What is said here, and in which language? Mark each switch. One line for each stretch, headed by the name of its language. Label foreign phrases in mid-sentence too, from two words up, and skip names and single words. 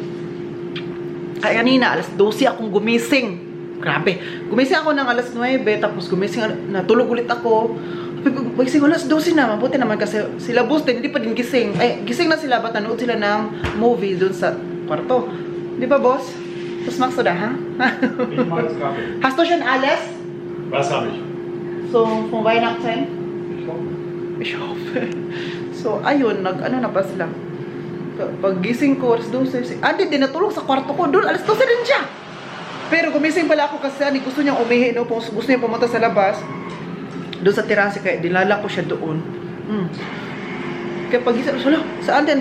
Filipino: Kaya kanina, alas 12 akong gumising. Grabe. Gumising ako ng alas 9, tapos gumising, natulog ulit ako. Gising alas 12 na, mabuti naman kasi sila boss din, hindi pa din gising. Ay, gising na sila, ba't nanood sila ng movie dun sa kwarto. Di ba boss?
German: Was machst du da, ha? Ich mag es Kaffee. Hast du schon alles? Was habe ich? So, von Weihnachten? Ich hoffe. Ich hoffe. So,
Filipino: ayun, ano na ba sila? Pag gising ko, alas 12, Andy din natulog sa kwarto ko, doon, alas 12 din siya. Pero gumising pala ako kasi Andy gusto niyang umihi, no? Gusto niya pumunta sa labas. Doon sa terase, kaya dilala ko siya doon. Kaya pag gising, saan din?